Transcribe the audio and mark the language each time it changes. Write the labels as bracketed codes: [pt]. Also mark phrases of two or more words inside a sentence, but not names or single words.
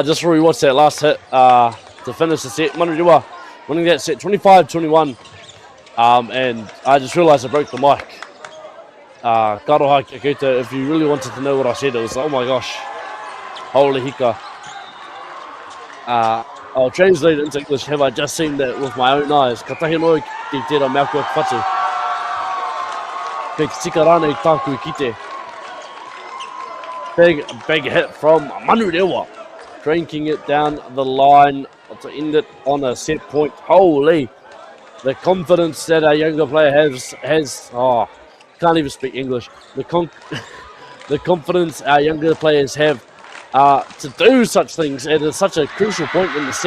[en] Just rewatch that last hit to finish the set. Manurewa winning that set 25-21. And I just realised I broke the mic. [mi] Karoha kia koutou, [en] if you really wanted to know what I said, it was, oh my gosh. Holy hika. I'll translate it into English. Have I just seen that with my own eyes? [mi] Ka tahi noi ki tērā mea kua whatu. Kei tika rānei tāku I kite. [en] Big hit from Manurewa. Cranking it down the line to end it on a set point. Holy, the confidence that our younger player has. Oh, can't even speak English. The confidence our younger players have to do such things at such a crucial point in the set.